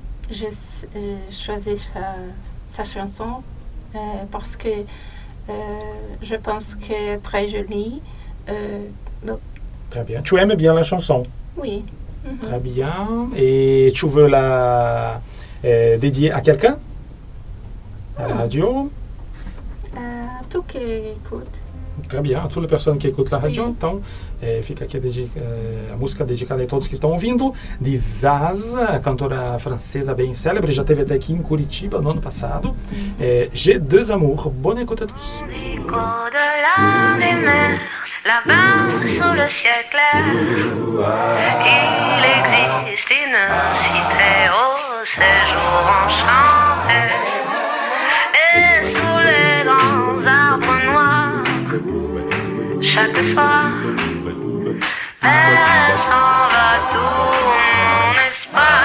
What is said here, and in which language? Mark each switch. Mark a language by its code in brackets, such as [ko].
[fr] J'ai choisi sa chanson parce que je pense qu'elle est très jolie. Très bien. Tu aimes bien la chanson? Oui. Très bien. Et tu veux la dédier à quelqu'un? À la radio? Tout qui écoute. [pt] Très bien, a todas as pessoas que escutam a rádio, então fica aqui a música dedicada a todos que estão ouvindo, de Zaz, a cantora francesa bem célebre, já esteve até aqui em Curitiba no ano passado. [fr] J'ai deux amours, bonne écoute à tous. Au-delà des mers, là-bas sous le ciel clair, il existe une cité au séjour enchanté. Et sous les grands arbres noirs, chaque soir, elle s'en va tout mon espoir.